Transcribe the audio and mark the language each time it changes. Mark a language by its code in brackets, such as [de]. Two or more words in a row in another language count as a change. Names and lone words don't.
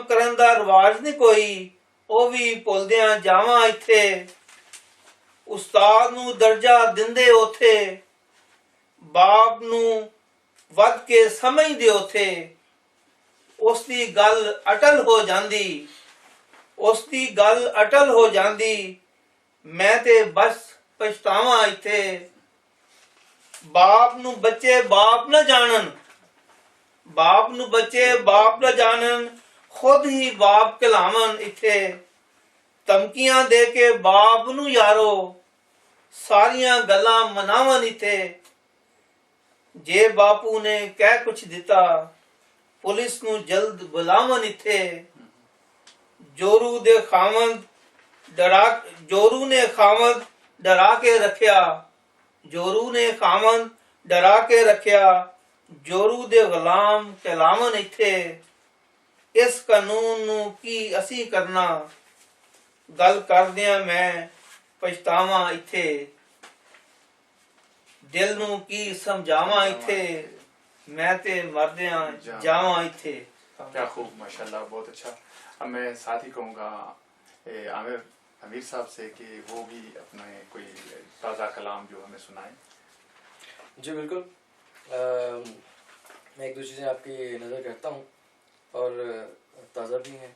[pa] ਕਰਨ ਦਾ ਰਿਵਾਜ ਨਹੀਂ ਕੋਈ, ਓ ਭੀ ਭੁਲਦੀਆਂ ਜਾਵਾਂ ਇੱਥੇ, ਉਸਤਾਦ ਨੂੰ ਦਰਜਾ ਦਿੰਦੇ ਉੱਥੇ, ਬਾਪ ਨੂੰ ਵੱਧ ਕੇ ਸਮਝਦੇ ਉੱਥੇ, ਉਸ ਦੀ ਗੱਲ ਅਟੱਲ ਹੋ ਜਾਂਦੀ, ਉਸ ਦੀ ਗੱਲ ਅਟੱਲ ਹੋ ਜਾਂਦੀ, ਮੈਂ ਤੇ ਬਸ ਪਛਤਾਵਾਂ ਇੱਥੇ, ਬਾਪ ਨੂੰ ਬੱਚੇ ਬਾਪ ਨਾ ਜਾਣਨ, ਬਾਪ ਨੂੰ ਬੱਚੇ ਬਾਪ ਨਾ ਜਾਣਨ, ਖ਼ੁਦ ਹੀ ਬਾਪ ਕਹਾਉਣ ਇੱਥੇ, ਧਮਕੀਆਂ ਦੇ ਕੇ ਬਾਪ ਨੂੰ ਯਾਰੋ, ਸਾਰੀਆਂ ਗੱਲਾਂ ਮਨਾਵਨ ਇੱਥੇ ਜੇ ਬਾਪੂ ਨੇ ਕਹਿ ਕੁਛ ਦਿੱਤਾ ਪੁਲਿਸ ਨੂੰ ਜਲਦ ਬੁਲਾਵਨ ਇੱਥੇ ਜੋਰੂ ਨੇ ਖਾਵੰਦ ਡਰਾ ਕੇ ਰੱਖਿਆ ਜੋਰੂ ਨੇ ਖਾਵੰਦ ਡਰਾ ਕੇ ਰੱਖਿਆ ਜੋਰੂ ਦੇ ਗੁਲਾਮ ਕਹਿਲਾਵਨ ਇੱਥੇ ਇਸ ਕਾਨੂੰਨ ਨੂੰ ਕੀ ਅਸੀਂ ਕਰਨਾ ਗੱਲ ਕਰਦਿਆਂ ਮੈਂ ਪਛਤਾਵਾਂ ਇੱਥੇ ਦਿਲ ਨੂੰ ਕੀ ਸਮਝਾਵਾਂ ਇੱਥੇ ਮੈਂ ਤੇ ਮਰਦਿਆਂ ਜਾਵਾਂ ਇੱਥੇ [ur] کیا خوب ماشاءاللہ، بہت اچھا۔ اب میں ساتھ ہی کہوں گا عامر امیر صاحب سے کہ وہ بھی اپنے کوئی تازہ کلام جو ہمیں سنائے. جی بالکل. میں ایک دو چیزیں آپکی نظر کرتا ہوں اور تازہ بھی ہیں.